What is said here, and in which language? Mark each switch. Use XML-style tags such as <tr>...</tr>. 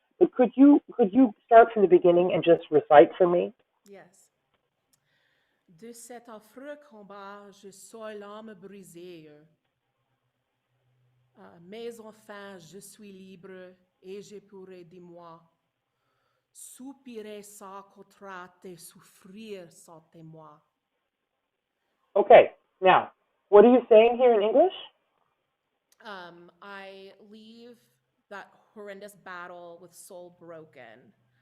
<en>But could you start from the beginning and just recite for me? Yes.</en> <fr>De cet affreux combat, je suis l'âme brisée. Mais enfin, je suis libre et je pourrai, dis-moi, soupirer sans contrainte et souffrir sans témoin.</fr> <en>Okay. Now, what are you saying here in English? I leave that horrendous battle with soul broken.</en>